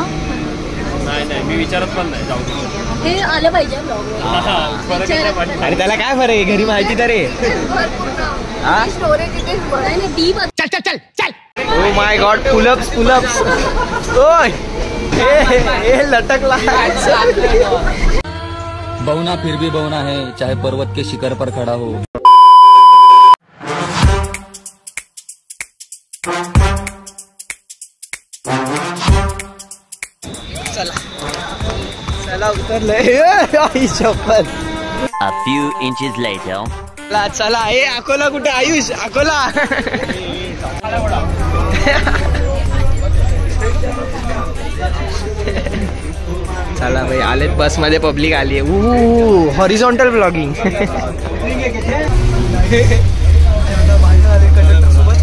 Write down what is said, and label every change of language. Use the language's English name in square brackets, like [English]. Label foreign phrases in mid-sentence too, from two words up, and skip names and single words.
[Marathi] नाही मी विचारत पण नाही. जाऊ हे आलं पाहिजे. अरे त्याला काय फरक आहे. घरी माहिती तर रे. चल. [English] Oh my god. [Marathi] पुलअप्स ओय हे लटकला. [Hindi] बौना फिर भी बौना है चाहे पर्वत के शिखर पर खड़ा हो. [Marathi] चला उतरलंय. आई शपथ. [English] A few inches later. [Marathi] चला हे अकोला कुठे. आयुष अकोला. चला भाई आलेत बसमध्ये. पब्लिक आली आहे. [English] horizontal blogging.